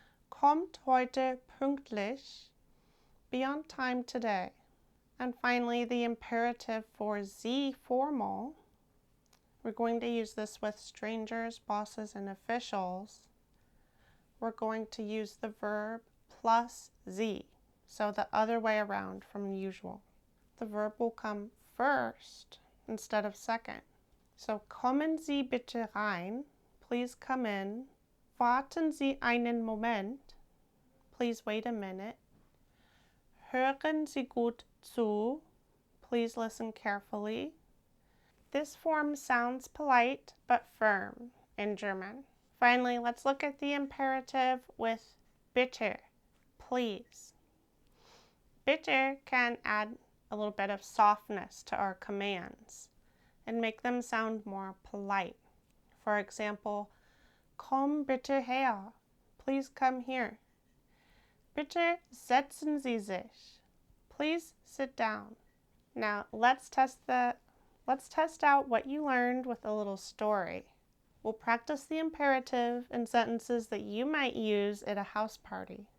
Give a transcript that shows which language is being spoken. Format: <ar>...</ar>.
<de>Kommt heute pünktlich,</de> <en>be on time today. And finally, the imperative for Sie formal. We're going to use this with strangers, bosses, and officials. We're going to use the verb plus Sie, so the other way around from usual. The verb will come first instead of second.</en> <de>So kommen Sie bitte rein,</de> <en>please come in.</en> <de>Warten Sie einen Moment,</de> <en>please wait a minute.</en> <de>Hören Sie gut zu,</de> <en>please listen carefully. This form sounds polite but firm in German. Finally, let's look at the imperative with bitte, please. Bitte can add a little bit of softness to our commands and make them sound more polite. For example,</en> <de>komm bitte her,</de> <en>please come here.</en> <de>Bitte setzen Sie sich,</de> <en>please sit down. Now let's test out what you learned with a little story. We'll practice the imperative in sentences that you might use at a house party.</en>